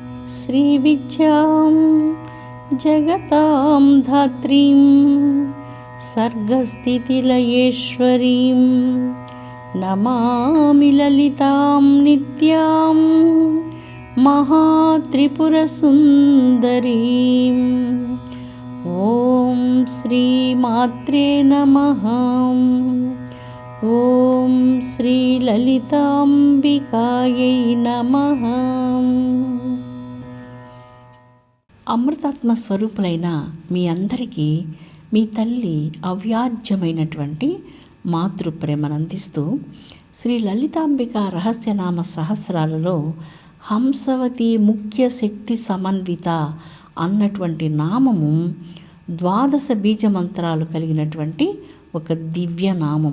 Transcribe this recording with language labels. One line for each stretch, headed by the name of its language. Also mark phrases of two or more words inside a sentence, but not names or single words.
Sanskrit: श्रीविद्यां जगतां धात्रीं सर्गस्थितिलयेश्वरीं नमामि ललितां नित्यां महात्रिपुरसुन्दरीम्। ॐ श्रीमात्रे नमः। ఓం శ్రీ లలితాంబికాయై నమః.
Telugu: అమృతాత్మ స్వరూపులైన మీ అందరికీ మీ తల్లి అవ్యాజ్యమైనటువంటి మాతృప్రేమను అందిస్తూ శ్రీ లలితాంబిక రహస్యనామ సహస్రాలలో హంసవతి ముఖ్య శక్తి సమన్విత అన్నటువంటి నామము 12 బీజమంత్రాలు కలిగినటువంటి ఒక దివ్య నామం.